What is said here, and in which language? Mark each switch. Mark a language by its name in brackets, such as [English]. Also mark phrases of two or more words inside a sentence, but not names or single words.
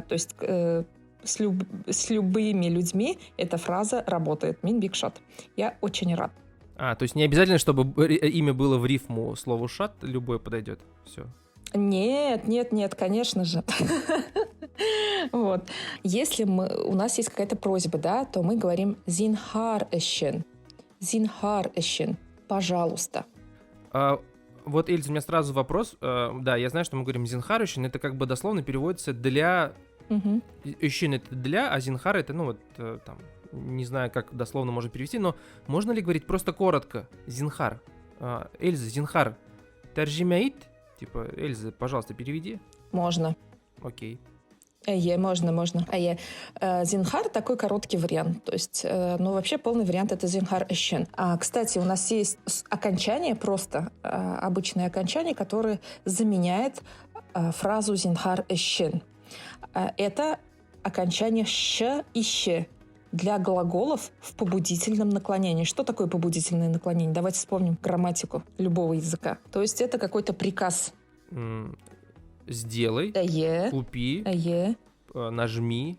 [Russian] То есть с любыми людьми эта фраза работает. [Tatar] Мин биг шот. [Russian] Я очень рад. То есть не обязательно, чтобы имя было в рифму слову шат, любое подойдет. Все. Нет, конечно же. Если у нас есть какая-то просьба, да, то мы говорим [Tatar] «зинхар эшен». «Зинхар эшен». [Russian] Пожалуйста. Эльза, у меня сразу вопрос. Да, я знаю, что мы говорим [Tatar] «зинхар эшен». [Russian] Это как бы дословно переводится «для». «Эшен» — это «для», а «зинхар» — это, не знаю, как дословно можно перевести, но можно ли говорить просто коротко «зинхар»? [Tatar] Эльза, «зинхар» тәрҗемә ит. [Russian] Типа, Эльза, пожалуйста, переведи. Можно. Окей. Можно. Зинхар такой короткий вариант. То есть, ну, вообще полный вариант это [Tatar] зинхар эшен. [Russian] Кстати, у нас есть окончание, просто обычное окончание, которое заменяет фразу [Tatar] зинхар эшен. [Russian] Это окончание щ и щ для глаголов в побудительном наклонении. Что такое побудительное наклонение? Давайте вспомним грамматику любого языка. То есть это какой-то приказ. Сделай, купи, нажми.